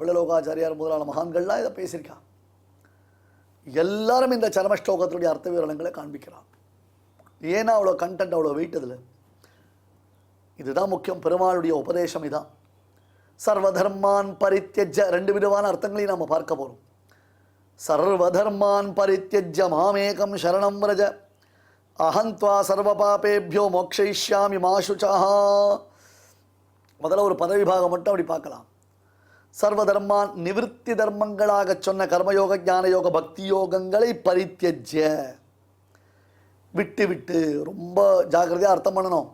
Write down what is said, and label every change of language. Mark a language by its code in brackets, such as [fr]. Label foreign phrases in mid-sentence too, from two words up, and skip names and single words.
[ta] பிள்ளலோகாச்சாரியார் முதலான மகான்கள்லாம் இதை பேசியிருக்காங்க. எல்லாரும் இந்த சரமஸ்லோகத்தினுடைய அர்த்த விவரணங்களை காண்பிக்கிறான். ஏன்னா அவ்வளோ கண்டென்ட், அவ்வளோ வெயிட் அதில். இதுதான் முக்கியம். பெருமாளுடைய உபதேசம் இதான். [sa] सर्वधर्मान् परित्यज्य [ta] 2 விதமான அர்த்தங்களையும் நாம் பார்க்க போகிறோம். [sa] सर्वधर्मान् परित्यज्य मामेकं शरणम् व्रज अहं त्वा सर्व पापेभ्यो मोक्षयिष्यामि मा शुचः. [ta] முதல்ல ஒரு பதவிபாகம் மட்டும் அப்படி பார்க்கலாம். சர்வதர்மான் நிவிருத்தி தர்மங்களாக சொன்ன கர்மயோக ஞானயோக பக்தி யோகங்களை பரித்யஜ்ய விட்டு ரொம்ப ஜாக்கிரதையாக அர்த்தம் பண்ணணும்.